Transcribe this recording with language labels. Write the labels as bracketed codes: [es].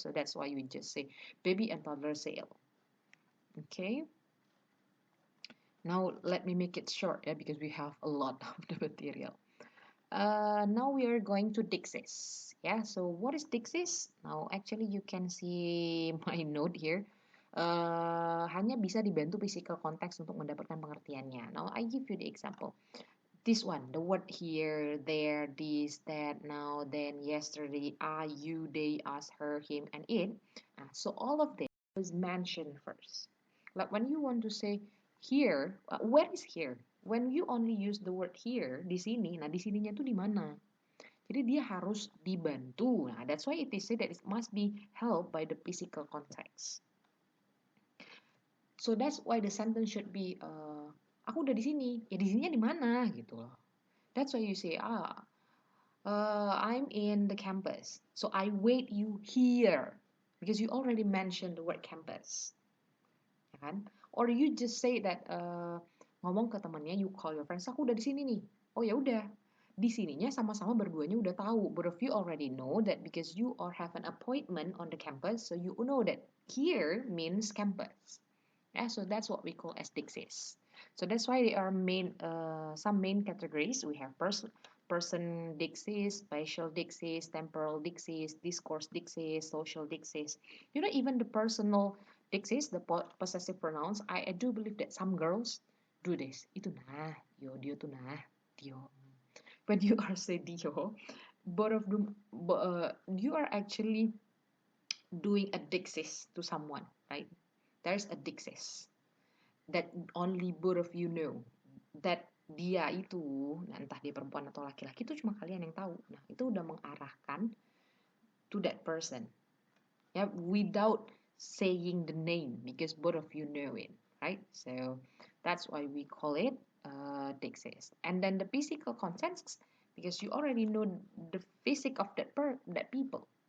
[en] So that's why you just say baby and toddler sale. Okay. Now let me make it short, yeah, because we have a lot of the material. Now we are going to Dixis. Yeah, so what is Dixis? Now actually you can see my note here. [id] Hanya bisa dibantu [en] physical context [id] untuk mendapatkan pengertiannya. [en] Now I give you the example. This one, the word here, there, this, that, now, then, yesterday, I, you, they, us, her, him, and it. So all of them was mentioned first. Like when you want to say here, where is here? When you only use the word here [id] di sini, nah di sininya tuh di mana? Jadi dia harus dibantu. Nah, [en] that's why it is said that it must be helped by the physical context. So that's why the sentence should be, [id] aku udah di sini. Ya di sininya di mana gitu loh. [en] That's why you say, I'm in the campus. So I wait you here because you already mentioned the word campus. [id] Ya kan? [en] Or you just say that [id] ngomong ke temannya, [en] you call your friends, [id] aku udah di sini nih. Oh ya udah. Di sininya sama-sama berduanya udah tahu. [en] But if you already know that because you or have an appointment on the campus, so you know that here means campus. Yeah, so that's what we call as dixes. So that's why there are some main categories. We have person dixes, spatial dixes, temporal dixes, discourse dixes, social dixes. You know, even the personal dixes, the possessive pronouns, I do believe that some girls do this. [id] Itu nah, yo, dia tuh nah, dio. [en] When you are say dio, both of them, you are actually doing a dixis to someone, right? There's a dixis that only both of you know. [id] That dia itu, nah entah dia perempuan atau laki-laki, itu cuma kalian yang tahu. Nah, itu udah mengarahkan [en] to that person. Yeah, without saying the name because both of you know it, right? So that's why we call it dixis. And then the physical context, because you already know the physic of that people.